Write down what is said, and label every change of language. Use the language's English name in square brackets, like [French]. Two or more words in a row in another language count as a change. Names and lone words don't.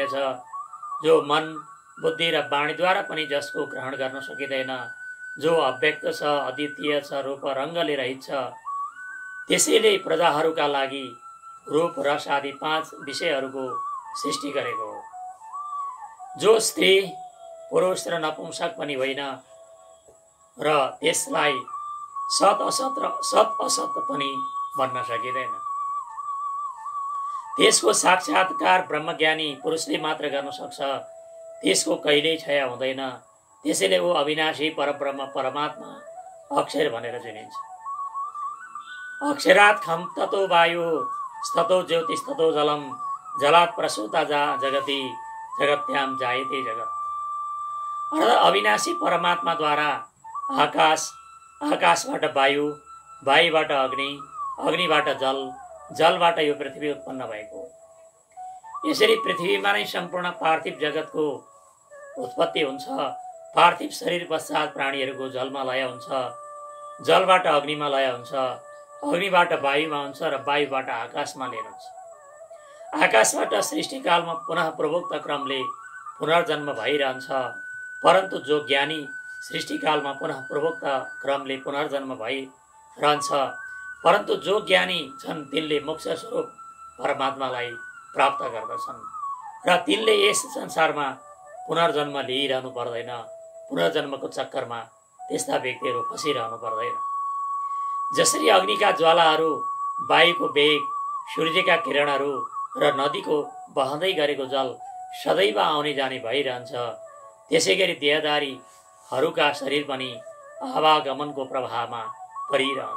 [Nepali] छ, जो मन बुद्धि र वाणीद्वारा पनि जसको ग्रहण गर्न सकिँदैन, जो अव्यक्त छ, अद्वितीय छ, रूप रङ्गले रहित छ, त्यसैले प्रजाहरूका लागि रूप रस आदि 5 विषयहरूको सृष्टि गरेको हो, जो स्त्री पुरुष र नपुंसक पनि होइन र त्यसलाई सत असत पनि भन्न सकिँदैन। त्यसको साक्षात्कार ब्रह्मज्ञानी पुरुषले मात्र गर्न सक्छ, त्यसको कहिल्यै क्षय हुँदैन, त्यसैले ऊ अविनाशी परब्रह्म परमात्मा अक्षर भनेर चिनिन्छ। [Sanskrit] अक्षरात् खम ततो वायु ततो ज्योतिष ततो जलम जलात् प्रसूता जगति जगत्याम जायते जगत। [Nepali] अर्थात् अविनाशी परमात्माद्वारा आकाश, आकाशबाट वायु, वायुबाट अग्नि, अग्निबाट जल, जलबाट यो पृथ्वी उत्पन्न भएको हो। यसरी पृथ्वीमा नै सम्पूर्ण पार्थिव जगतको उत्पत्ति हुन्छ। पार्थिव शरीर पश्चात प्राणीहरूको जलमा लय हुन्छ, जलबाट अग्निमा लय हुन्छ, अग्निबाट वायुमा हुन्छ र वायुबाट आकाशमा लिएर हुन्छ। आकाशबाट सृष्टिकालमा पुनः पूर्वोक्त क्रमले पुनर्जन्म भइरहन्छ, परन्तु जो ज्ञानी सृष्टिकालमा पुनः पूर्वोक्त क्रमले पुनर्जन्म भइरहन्छ, परन्तु जो ज्ञानी छन् तिनले मोक्ष स्वरूप परमात्मालाई प्राप्त गर्दछन् र तिनले यस संसारमा पुनर्जन्म लिइरहनु पर्दैन। पुनर्जन्मको चक्करमा त्यस्ता व्यक्तिहरू फसिरहनु पर्दैन। जसरी अग्निका ज्वालाहरू, वायुको वेग, सूर्यका किरणहरू र नदीको बहँदै गरेको जल सदैव आउने जाने भइरहन्छ, त्यसै गरी देहधारीहरूका शरीर पनि आवागमनको प्रवाहमा परिरहन्छ।